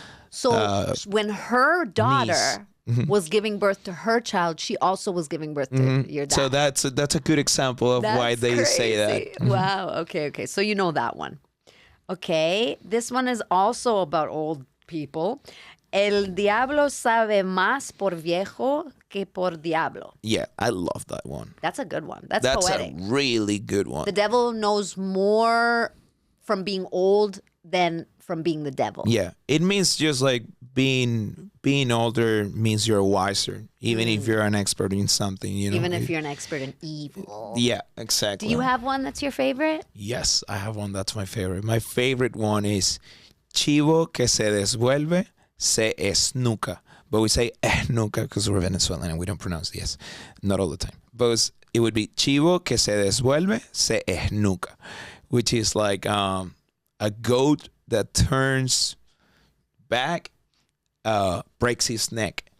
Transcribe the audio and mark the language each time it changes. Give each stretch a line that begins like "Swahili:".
English: So when her daughter was giving birth to her child, she also was giving birth to your dad. So that's a good example of why they say that. Wow. Okay. So you know that one. Okay. This one is also about old people.
Spanish: El diablo sabe más por viejo que por diablo.
English: Yeah, I love that one. That's a good one. That's a poetic. really good one. The devil knows more from being old than from being the devil. Yeah, it means just like being older means you're wiser, even if you're an expert in something. You know, Even if you're an expert in evil. Yeah, exactly. Do you have one that's your favorite? Yes, I have one that's my favorite. My favorite one is
Spanish: chivo que se desvuelve se esnuca.
English: But we say esnuca because we're Venezuelan and we don't pronounce the S. Not all the time. But it would be
Spanish: chivo que se desvuelve se esnuca,
English: which is like a goat that turns back, breaks his neck.